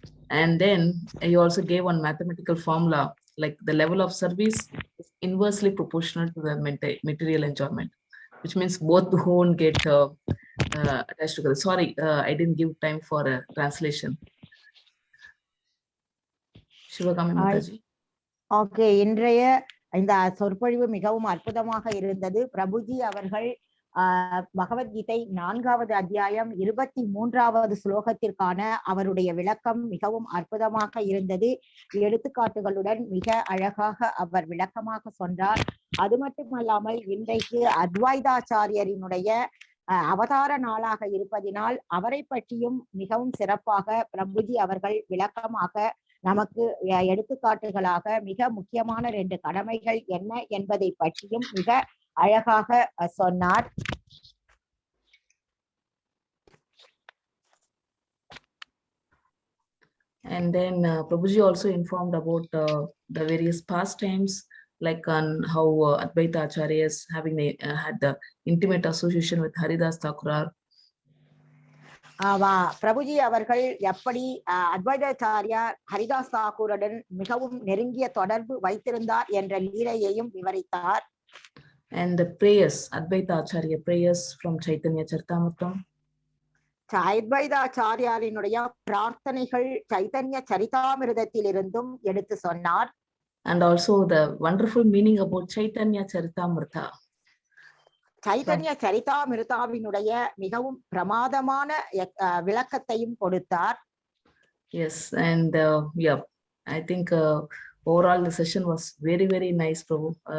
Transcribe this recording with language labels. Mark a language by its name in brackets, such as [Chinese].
[English] And then you also gave one mathematical formula, like the level of service is inversely proportional to the material enjoyment, which means both won't get attached together. Sorry, I didn't give time for a translation. Shivagami Mataji. [Tamil] Okay, இன்றைய இந்த சொற்பொழிவு மிகவும் அற்புதமாக இருந்தது. பிரபுஜி அவர்கள் பகவத்கீதை 4வது அத்தியாயம் 23வது ஸ்லோகத்திற்கான அவருடைய விளக்கம் மிகவும் அற்புதமாக இருந்தது. எடுத்துக்காட்டுகளுடன் மிக அழகாக அவர் விளக்கமாக சொன்னார். அது மட்டுமல்லாமல் இன்றைக்கு அத்வைதாச்சாரியரினுடைய அவதார நாளாக இருப்பதினால் அவரை பற்றியும் மிகவும் சிறப்பாக பிரபுஜி அவர்கள் விளக்கமாக நமக்கு எடுத்துக்காட்டுகளாக மிக முக்கியமான 2 கடமைகள் என்ன என்பதை பற்றியும் மிக அழகாக சொன்னார். [English] And then Prabhuji also informed about the various pastimes, like on how Advaita Acharyas having had the intimate association with Haridas Thakur. [Tamil] Prabhuji அவர்கள் எப்படி அத்வைதாச்சாரியார் ஹரிதாஸ் தாக்கூருடன் மிகவும் நெருங்கிய தொடர்பு வைத்திருந்தார் என்ற லீலையையும் விவரித்தார். [English] And the prayers, Advaita Acharya prayers from Chaitanya Charitamrita. [Tamil] அத்வைதாச்சாரியாரினுடைய பிரார்த்தனைகள் சைதன்ய சரிதாமிருதத்திலிருந்தும் எடுத்து சொன்னார். [English] And also the wonderful meaning about Chaitanya Charitamrita. [Tamil] Chaitanya சரிதாமிருதாவினுடைய மிகவும் பிரமாதமான விளக்கத்தையும் கொடுத்தார். [English] Yes, and yeah, I think overall the session was very, very nice, Prabhu.